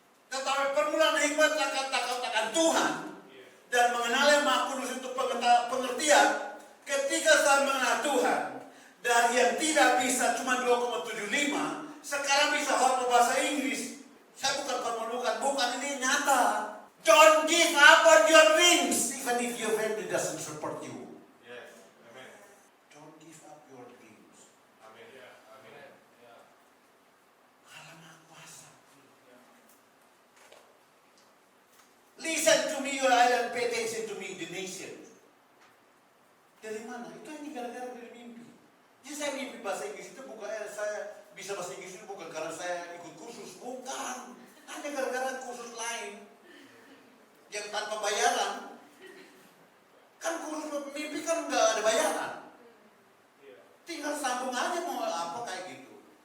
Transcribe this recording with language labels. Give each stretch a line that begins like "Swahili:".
Indonesian: Tetapi permulaan hikmat akan Tuhan dan mengenal yang Maha Kudus untuk pengertian. Ketika saya mengenal Tuhan, dari yang tidak bisa cuma 2,75, sekarang bisa hafal bahasa Inggris. Saya bukan ini nyata.
English: Don't give up on your dreams, even if your family doesn't support you. Yes, amen. Don't give up your dreams. Amen. Amen.
Indonesian: Allah Maha Kuasa.
English: Listen to me, your island, pay attention to me, the nation.
Indonesian: Dari mana? Itu hanya gara-gara dari mimpi. Jadi saya mimpi bahasa Inggris itu bukan saya bisa bahasa Inggris itu bukan karena saya ikut kursus, bukan. Hanya gara-gara kursus lain yang tanpa bayaran. Kan kursus mimpi kan nggak ada bayaran. Tinggal sambung aja mau apa kayak gitu.